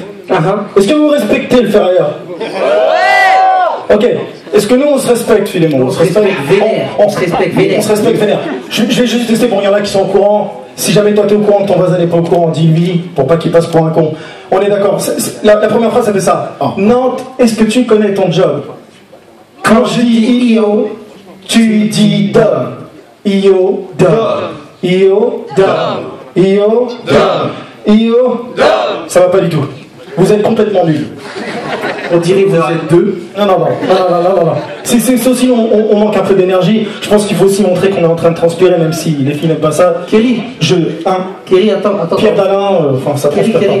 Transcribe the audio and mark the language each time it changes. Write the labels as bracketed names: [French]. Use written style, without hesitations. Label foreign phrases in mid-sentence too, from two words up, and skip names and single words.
[French] Est-ce que vous respectez le ferrailleur? Ok, est-ce que nous on se respecte, Philémon? On se respecte vénère. On se respecte vénère. On se respecte vénère. Je vais juste tester pour il y en a qui sont au courant. Si jamais toi t'es au courant que ton voisin n'est pas au courant, dis-lui pour pas qu'il passe pour un con. On est d'accord. La première phrase ça fait ça. Nantes, est-ce que tu connais ton job? Quand je dis I.O., tu dis dub. I.O. dub. I.O. dub. I.O. dub. I.O. dub. Ça va pas du tout. Vous êtes complètement nuls. On dirait que vous êtes deux. Non. C'est aussi, on manque un peu d'énergie. Je pense qu'il faut aussi montrer qu'on est en train de transpirer, même si les filles n'aiment pas ça. Kelly, Kelly, attends. Pierre Dalin, enfin ça transpire pas.